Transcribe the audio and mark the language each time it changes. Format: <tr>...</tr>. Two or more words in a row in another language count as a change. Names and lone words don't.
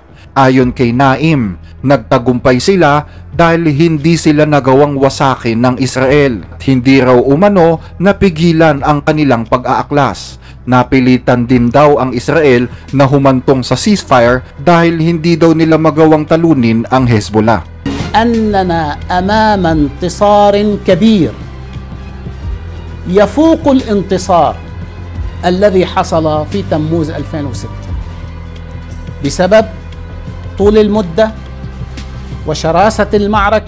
<tl>Ayon kay Naim, nagtagumpay sila dahil hindi sila nagawang wasakin ng Israel. Hindi raw umano napigilan ang kanilang pag-aaklas. Napilitan din daw ang Israel na humantong sa ceasefire dahil hindi daw nila magawang talunin ang Hezbollah.</tl> <ar>أننا أمام انتصار كبير يفوق الانتصار الذي حصل في تموز 2006 بسبب طول المدة وشراسة المعركة</ar>